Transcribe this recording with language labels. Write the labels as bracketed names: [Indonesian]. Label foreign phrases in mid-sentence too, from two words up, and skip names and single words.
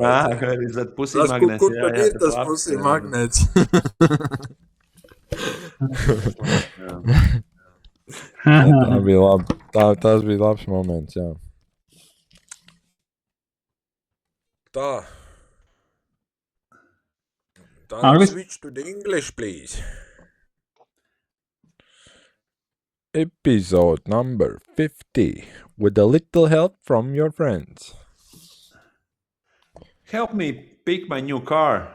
[Latvian] Pusī magnēts. Kur tad ir tas pusī magnēts? Tā bija labi. Tas bija labs moments, jā. Tā. [English] Switch to the English, please. Episode number 50. With a little help from your friends. Help me pick my new car.